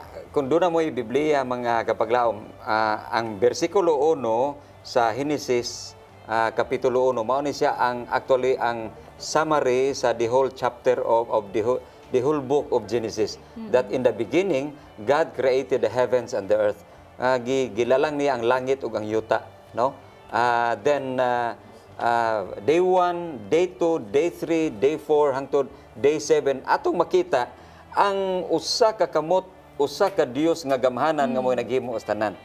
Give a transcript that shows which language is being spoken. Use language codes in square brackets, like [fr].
[ceb] Kung doon na mo yung Biblia, mga kapaglaom, ang versikulo 1 sa Genesis, kapitulo 1, mao ni siya ang actually ang summary sa [en] the whole chapter of the whole book of Genesis. That in the beginning, God created the heavens and the earth. [ceb] Gilalang niya ang langit ug ang yuta, no? [en] Then day 1, day 2, day 3, day 4 [ceb] hangtod day 7 atong makita ang usa ka kamot, usa ka Dios nga gamhanan nga mo'y naghimo sa tanan.